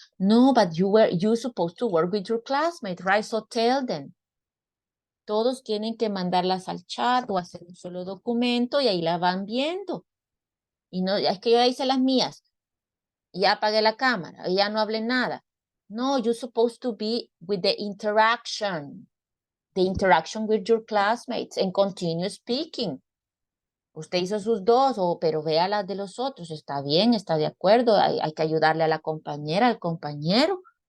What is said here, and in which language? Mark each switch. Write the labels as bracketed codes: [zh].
[en] No, but you supposed to work with your classmates, right? So tell them. [es] Todos tienen que mandarlas al chat o hacer un solo documento y ahí la van viendo. Y no, es que yo ya hice las mías. Ya apagué la cámara, ya no hablé nada. [en] No, you're supposed to be with the interaction with your classmates and continue speaking. [es] Usted hizo sus dos, pero vea las de los otros. Está bien, está de acuerdo. Hay que ayudarle a la compañera, al compañero.